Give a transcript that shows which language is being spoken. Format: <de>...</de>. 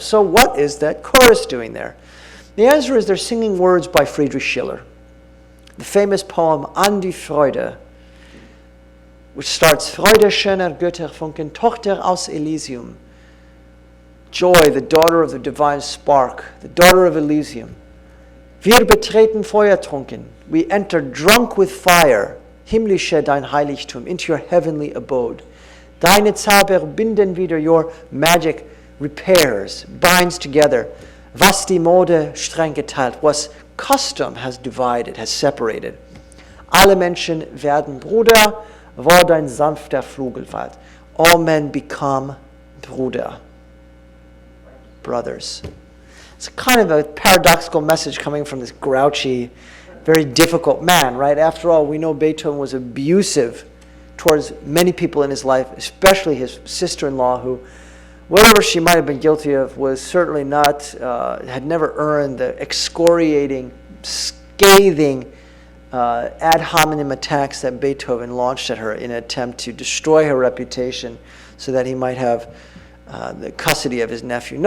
<en>So what is that chorus doing there? The answer is they're singing words by Friedrich Schiller. The famous poem An die Freude, which starts,</en> <de>Freude schöner Götterfunken, Tochter aus Elysium.</de> <en>Joy, the daughter of the divine spark, the daughter of Elysium.</en> <de>Wir betreten Feuertrunken.</de> <en>We enter drunk with fire.</en> <de>Himmlische dein Heiligtum,</de> <en>into your heavenly abode.</en> <de>Deine Zauber binden wieder,</de> <en>your magic repairs, binds together.</en> <de>Was die Mode streng geteilt,</de> <en>was custom has divided, has separated.</en> <de>Alle Menschen werden Bruder, wo dein sanfter Flügel weilt.</de> <en>All men become Bruder, brothers. It's kind of a paradoxical message coming from this grouchy, very difficult man, right? After all, we know Beethoven was abusive towards many people in his life, especially his sister-in-law, who, whatever she might have been guilty of, was certainly not, had never earned the excoriating, scathing ad hominem attacks that Beethoven launched at her in an attempt to destroy her reputation so that he might have the custody of his nephew.</en>